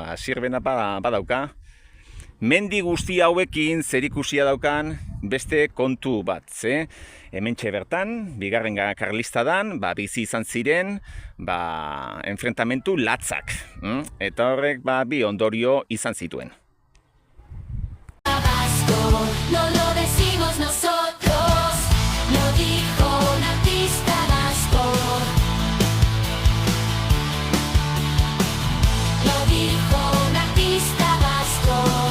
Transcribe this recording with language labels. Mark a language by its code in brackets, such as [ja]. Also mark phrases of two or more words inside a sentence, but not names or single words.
[eu] Zierbena badauka, mendi guzti hauekin zerikusia daukan beste kontu bat, hementxe bertan, bigarren karlistadan, bizi izan ziren, enfrentamentu latzak, eta horrek bi ondorio izan zituen. [es] No lo decimos nosotros, lo dijo un artista vasco. Lo dijo un artista vasco.